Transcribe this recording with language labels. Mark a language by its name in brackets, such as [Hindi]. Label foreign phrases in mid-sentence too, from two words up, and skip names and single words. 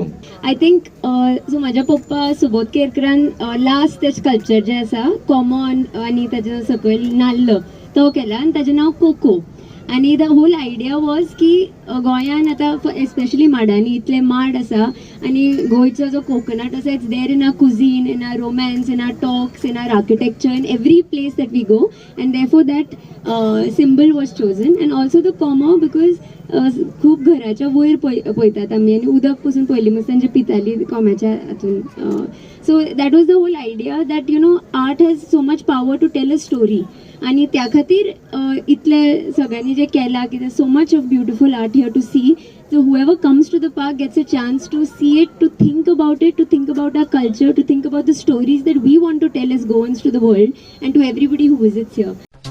[English] I think so [Konkani] म्हाज्या पप्पा सुबोध केरकरान लास्ट ते स्कल्पचर जे आसा कॉमन आनी ताजे सकयल नाल्ल तो केला आनी ताजें नांव कोको आनी [English] the whole idea was [Konkani] की गोंयान आतां एस्पेशली माडांनी इतले माड आसा आनी गोंयचो जो कोकोनट [English] आसा it's there in our cuisine in our romance in our talks in our architecture in every place that we go and therefore that symbol was chosen and also the कॉमो बिकॉज [Konkani] खूब घराच्या वयर पळयतात आमी आनी उदक पसून पयलीं मस्त तांचे पिताली कोंब्याच्या हातून [English] so that was the whole idea that you know art has so much power to tell a story [Konkani] आनी त्या खातीर इतले सगळ्यांनी जे केला की [English] so much of beautiful art here to see so whoever comes to the park gets a chance to see it, to think about it, to think about our culture, to think about the stories that we want to tell as Goans to the world and to everybody who visits here.